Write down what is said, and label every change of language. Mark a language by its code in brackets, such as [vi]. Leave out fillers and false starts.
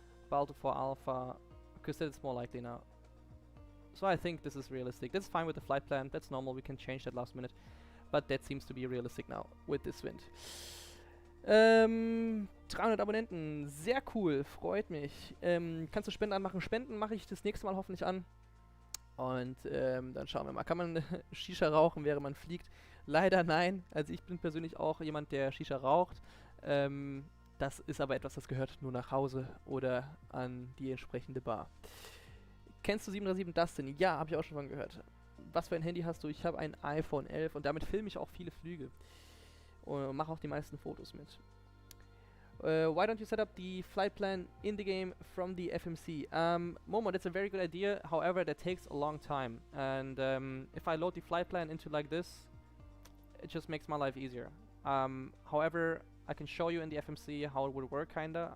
[en] Balto 4 Alpha, because that's more likely now. So I think this is realistic. That's fine with the flight plan. That's normal. We can change that last minute. But that seems to be realistic now with this wind. [de] 300 Abonnenten. Sehr cool. Freut mich. Kannst du Spenden anmachen? Spenden mache ich das nächste Mal hoffentlich an. Und dann schauen wir mal. Kann man Shisha rauchen, während man fliegt? Leider nein. Also ich bin persönlich auch jemand, der Shisha raucht. Das ist aber etwas, das gehört nur nach Hause oder an die entsprechende Bar. Kennst du 737 Dustin? Ja, habe ich auch schon von gehört. Was für ein Handy hast du? Ich habe ein iPhone 11 und damit filme ich auch viele Flüge. Und mache auch die meisten Fotos mit. [en] Why don't you set up the flight plan in the game from the FMC? Momo, that's a very good idea. However, that takes a long time. And if I load the flight plan into like this, it just makes my life easier. However, I can show you in the FMC how it would work, kinda.